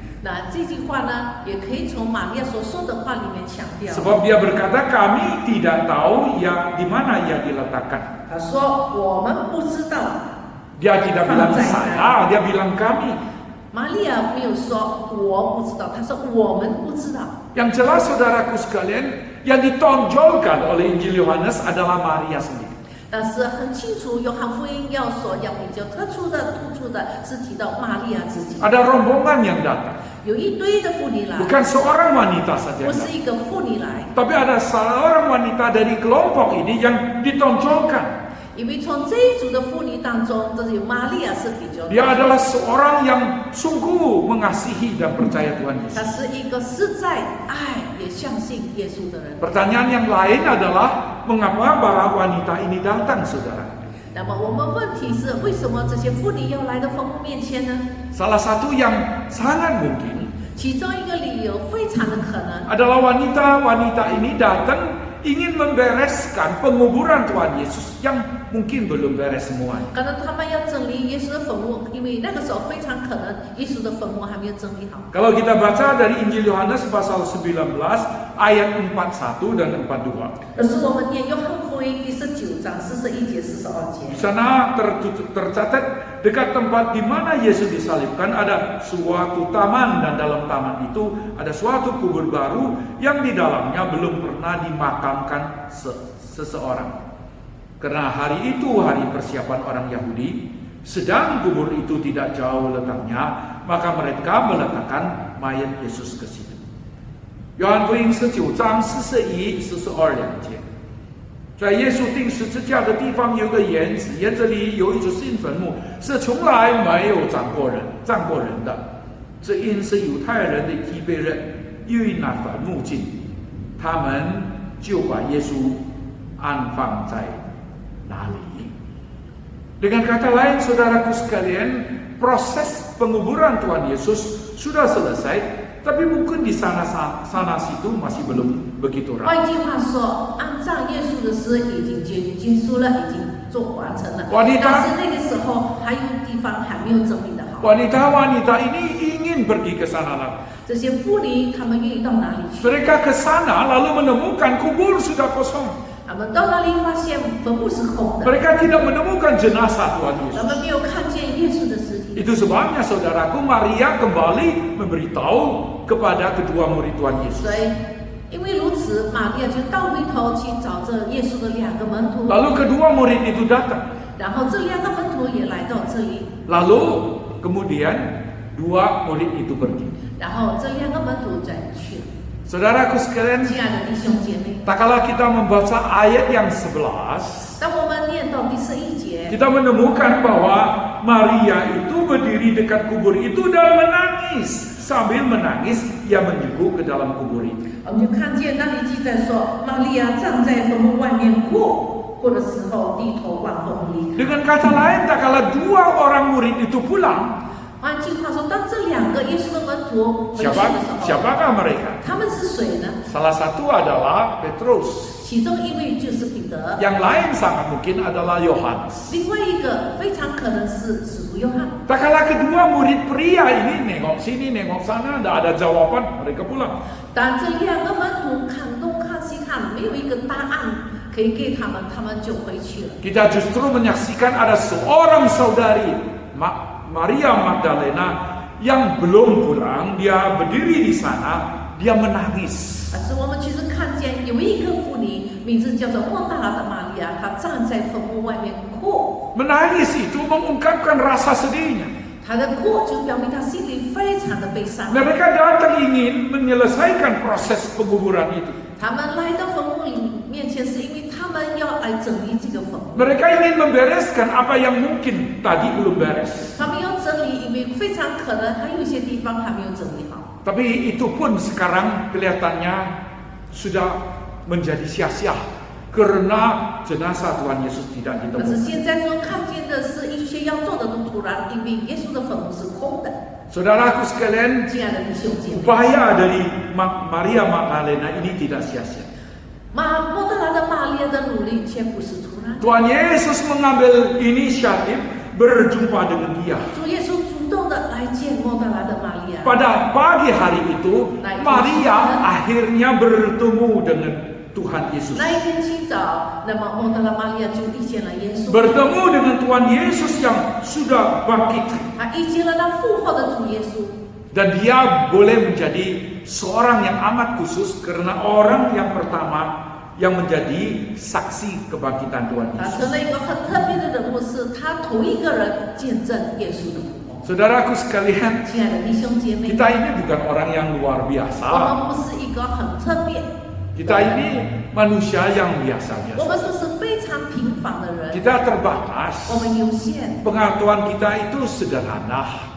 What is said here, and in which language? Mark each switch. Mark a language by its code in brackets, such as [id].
[zh] 那这句话呢，也可以从玛利亚所说的话里面强调。 [id] Sebab dia berkata, kami tidak tahu ya di mana ia diletakkan. [zh] 他说：“我们不知道。” [id] Dia tidak bilang saya, dia bilang kami. [zh] 玛利亚没有说我不知道，她说我们不知道。 [id] Yang jelas saudaraku sekalian, yang ditonjolkan oleh Injil Yohanes adalah Maria sendiri. [zh] 但是很清楚，约翰福音要比较特殊的、突出的是提到玛利亚自己。 [id] Ada rombongan yang datang. [zh] 有一堆的妇女来， [id] Bukan seorang wanita saja. [zh] 不是一个妇女来， [id] Tapi ada seorang wanita dari kelompok ini yang ditonjolkan. [zh] 因为从这一组的妇女当中，这有玛利亚是比较。 [id] Dia adalah seorang yang sungguh mengasihi dan percaya Tuhan [zh] 她 [id] Yesus. [zh] 是一个实在爱也相信耶稣的人。 [id] Pertanyaan yang lain adalah mengapa para wanita ini datang, saudara? [zh] 那么我们问题是，为什么这些妇女要来到坟墓面前呢？ [id] Salah satu yang sangat mungkin [zh] 其中一个理由非常的可能， [id] adalah wanita-wanita ini datang ingin membereskan penguburan Tuhan Yesus yang mungkin belum beres semua. [zh] 可能他们要整理耶稣的坟墓，因为那个时候非常可能耶稣的坟墓还没有整理好。 [id] Kalau kita baca dari Injil Yohanes pasal 19 ayat 41 dan 42. [zh] 可是我们念约翰福音第19章41节、42节 [id] Di，sana tercatat dekat tempat di mana Yesus disalibkan ada suatu taman, dan dalam taman itu ada suatu kubur baru yang di dalamnya belum pernah dimakamkan seseorang. Karena hari itu hari persiapan orang Yahudi, sedang kubur itu tidak jauh letaknya, maka mereka meletakkan mayat Yesus ke situ. [zh] 约翰福音19章41、42节。在耶稣钉十字架的地方有个园子，园子里有一座新坟墓，是从来没有葬过人的。这因是犹太人的预备日，因那坟墓近，他们就把耶稣安放在那里。 [id] Dengan kata lain, saudaraku sekalian, proses penguburan Tuhan Yesus sudah selesai. Tapi mungkin di sana situ masih belum begitu [zh] 换 [id] rapi. [zh] 句话说，安葬耶稣的事已经结束了，已经完成了。 [id] Wanita [zh] 但是那个时候还有地方还没有整理的好。 [id] Wanita-wanita ini ingin pergi ke sana. [zh] 这些妇女她们愿意到哪里去？ [id] Mereka ke sana lalu menemukan kubur sudah kosong. [zh] 她们到那里发现坟墓是空的， [id] Mereka tidak menemukan jenazah Tuhan [zh] 她 [id] Yesus. [zh] 们没有看见耶稣的尸体。 [id] Itu sebabnya saudaraku, Maria kembali memberitahu kepada kedua murid Tuhan Yesus. [zh] 所以，因为如此，玛利亚就倒回头去找这耶稣的两个门徒， [id] Lalu kedua murid itu datang. [zh] 然后这两个门徒也来到这里， [id] Lalu kemudian dua murid itu pergi. [zh] 然后这两个门徒再去了。 [id] Saudaraku sekalian, [zh] 亲爱的弟兄姐妹， [id] tak kala kita membaca ayat yang 11, [zh] 当我们念到第11节， [id] kita menemukan bahwa Maria itu berdiri dekat kubur itu dan menangis. Sambil menangis, ia menyebut ke dalam kubur itu. [zh] 我们就看见那里记载说，玛利亚站在坟墓外面哭的时候，低头望坟墓离开。 [id] Dengan kata lain, tak kala dua orang murid itu pulang, [zh] 换句话说，当这两个耶稣的门徒回去的时候， [id] siapakah mereka? [zh] 他们是谁呢？ [id] Salah satu adalah Petrus. [zh] 其中一位就是彼得， [id] Yang lain sangat mungkin adalah Yohanes. [zh] 另外一个非常可能是使徒约翰。 [id] Tak kala kedua murid pria ini nengok sini, nengok sana, tidak ada jawaban, mereka pulang. [zh] 但这两个门徒看东看西看，没有一个答案可以给他们，他们就回去了。 [id] Kita justru menyaksikan ada seorang saudari, Maria Magdalena, yang belum pulang. Dia berdiri di sana, dia menangis. [zh] 但是我们其实看见有一个妇女，名字叫做莫大拉的玛利亚，她站在坟墓外面哭。 [id] Menangis itu mengungkapkan rasa sedihnya. [zh] 她的哭就表明她心里非常的悲伤。 [id] Mereka datang ingin menyelesaikan proses penguburan itu. [zh] 他们来到坟墓里面前，是因为他们要来整理这个坟墓。 [id] Mereka ingin membereskan apa yang mungkin tadi belum beres. [zh] 他们要整理，因为非常可能还有一些地方还没有整理好。 [id] Tapi itu pun sekarang kelihatannya sudah menjadi sia-sia karena jenazah Tuhan Yesus tidak [zh] 可是 [id] ditemukan. [zh] 现在所看见的是一些要做的都突然，因为耶稣的坟墓是空的。 [id] Saudaraku sekalian, [zh] 亲爱的弟兄姐妹， [id] upaya dari Maria Magdalena ini tidak sia-sia. [zh] 莫大拉的玛利亚的努力却不是突然。 [id] Tuhan Yesus mengambil inisiatif berjumpa dengan dia. [zh] 主耶稣主动的来见莫大拉的玛利亚。 [id] Pada pagi hari itu, Maria akhirnya bertemu dengan Tuhan Yesus. [zh] 那一天清早，那么莫大拉玛利亚就遇见了耶稣， [id] Bertemu dengan Tuhan Yesus yang sudah bangkit. [zh] 她遇见了那复活的主耶稣。 [id] Dan dia boleh menjadi seorang yang amat khusus karena orang yang pertama yang menjadi saksi kebangkitan Tuhan [zh] 他 [id] Yesus. [zh] 成了一个很特别的人物，是他头一个人见证耶稣的复活。 [id] Saudaraku sekalian, [zh] 亲爱的弟兄姐妹， [id] kita ini bukan orang yang luar [zh] 我 [id] biasa. [zh] 们不是一个很特别， [id] Kita ini manusia yang biasa-biasa. [zh] 们都是非常平凡的人， [id] Kita terbatas. [zh] 我们有限， [id] Pengetahuan kita itu sederhana.